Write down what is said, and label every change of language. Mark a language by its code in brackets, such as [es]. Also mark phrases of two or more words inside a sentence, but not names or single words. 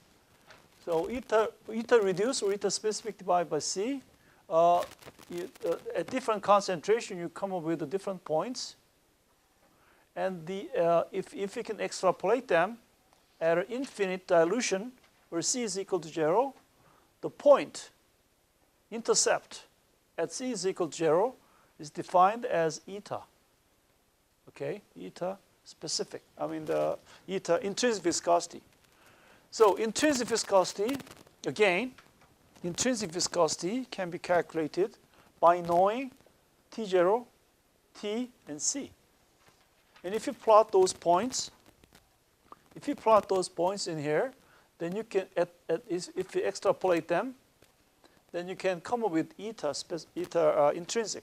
[en] So eta reduced or eta specific divided by C, at different concentration you come up with the different points, and if you can extrapolate them at an infinite dilution where C is equal to 0, the point intercept at C is equal to 0 is defined as eta. Okay, eta specific. I mean the eta intrinsic viscosity. So intrinsic viscosity, again, intrinsic viscosity can be calculated by knowing T0, T, and C. And if you plot those points, in here, then you can, if you extrapolate them, then you can come up with eta intrinsic.